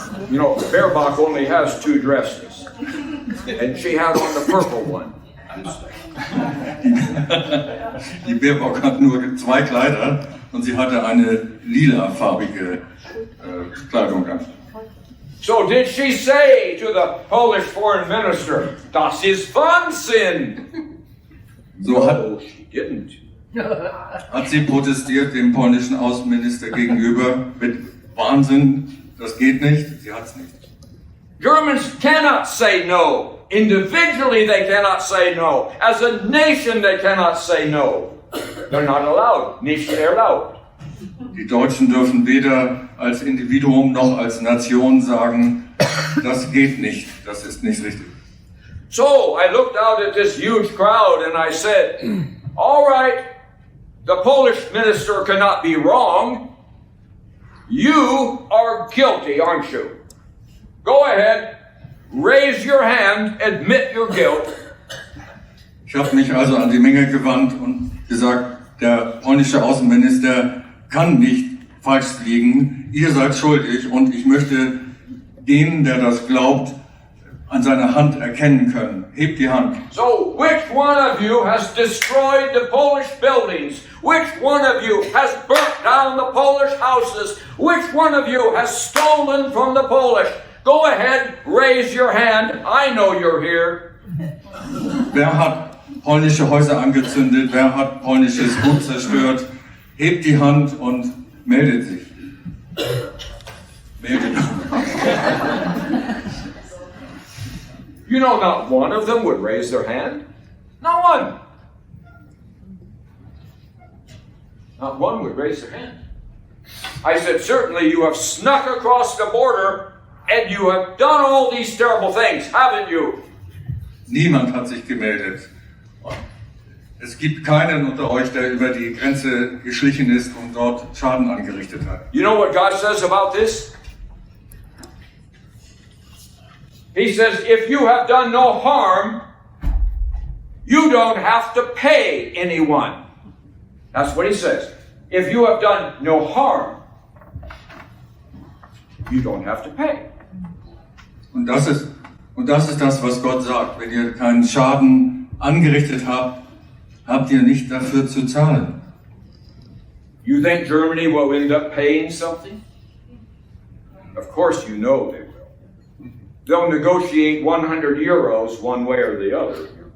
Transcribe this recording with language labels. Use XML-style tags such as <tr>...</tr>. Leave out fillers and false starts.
<en>You know, Baerbock only has 2 dresses, and she had on the purple one.</en> <de>Die Baerbock hat nur 2 Kleider und sie hatte eine lilafarbige Kleidung an.</de> <en>So did she say to the Polish foreign minister,</en> <de>"Das ist Wahnsinn"?</de> <en>So No, she didn't.</en> <de>hat sie protestiert dem polnischen Außenminister gegenüber mit Wahnsinn, das geht nicht, sie hat's nicht.</de> <en>Germans cannot say no. Individually they cannot say no. As a nation they cannot say no. They're not allowed.</en> <de>Nicht erlaubt. Die Deutschen dürfen weder als Individuum noch als Nation sagen, das geht nicht, das ist nicht richtig.</de> <en>So I looked out at this huge crowd and I said, "All right, the Polish minister cannot be wrong. You are guilty, aren't you? Go ahead, raise your hand, admit your guilt."</en> <de>Ich habe mich also an die Menge gewandt und gesagt, der polnische Außenminister kann nicht falsch liegen, ihr seid schuldig und ich möchte den, der das glaubt, an seiner Hand erkennen können. Hebt die Hand.</de> <en>So, which one of you has destroyed the Polish buildings? Which one of you has burnt down the Polish houses? Which one of you has stolen from the Polish? Go ahead, raise your hand. I know you're here.</en> <de>Wer hat polnische Häuser angezündet? Wer hat polnisches Gut zerstört? Hebt die Hand und meldet sich. Meldet sich.</de> <en>You know, not one of them would raise their hand. Not one. Not one would raise their hand. I said, certainly you have snuck across the border and you have done all these terrible things, haven't you?</en> <de>Niemand hat sich gemeldet. Es gibt keinen unter euch, der über die Grenze geschlichen ist und dort Schaden angerichtet hat.</de> <en>You know what God says about this? He says, if you have done no harm, you don't have to pay anyone. That's what he says. If you have done no harm, you don't have to pay.</en> <de>Und das ist das, was Gott sagt. Wenn ihr keinen Schaden angerichtet habt, habt ihr nicht dafür zu zahlen.</de> <en>You think Germany will end up paying something? Of course you know they will. They'll negotiate 100 euros one way or the other.</en>